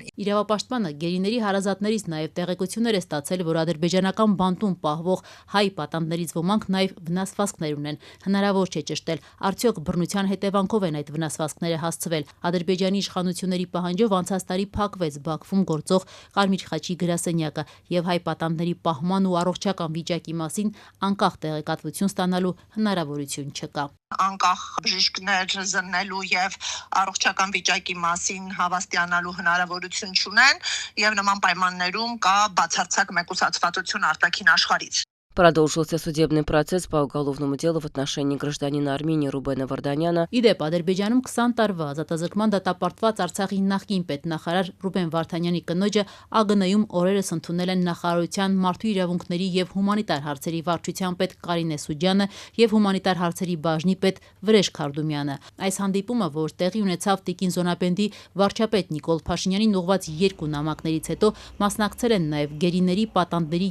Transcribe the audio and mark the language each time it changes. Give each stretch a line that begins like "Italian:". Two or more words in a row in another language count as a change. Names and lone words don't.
Armenian: Իրավապաշտպանը գերիների հարազատներից նաև տեղեկություններ է ստացել, որ ադրբեջանական բանտում պահվող հայ պատանդներից ոմանք նաև վնասվածքներ ունեն։ Հնարավոր չէ ճշտել, արդյոք բռնության հետևանքով են այդ վնասվածքները հասցվել։ Ադրբեջանի իշխանությունների պահանջով անցած տարի փակվեց Բաքվում գործող Կարմիր խաչի գրասենյակը եւ հայ պատանդների պահման ու առողջական վիճակի մասին անկախ տեղեկատվություն ստանալու հնարավորություն չկա։ Անկախ բժիշկներ զննելու եւ առողջական վիճակի մասին հավաստիանալու հնարավորություն չունեն եւ նման պայմաններում կա բացարձակ մեկուսացվածություն արտաքին աշխարհից։
Russian: Продолжился судебный процесс по уголовному делу в отношении гражданина Армении Рубена Վարդանյանը։
Armenian: Իդեպ Ադրբեջանում 20 տարվա ազատազրկման դատապարտված Արցախի նախկին պետնախարար Ռուբեն Վարդանյանի կնոջը ԱԳՆ-ում օրերս ընդունել են նախարարության մարդու իրավունքների եւ հումանիտար հարցերի վարչության պետ Կարինե Սուջյանը եւ հումանիտար հարցերի բաժնի պետ Վրեժ Քարդումյանը։ Այս հանդիպումը, որ տեղի ունեցավ Տիկին Զոնապենդի վարչապետ Նիկոլ Փաշինյանին ուղղված 2 նամակներից հետո, մասնակցել են նաեւ գերիների, պատանդների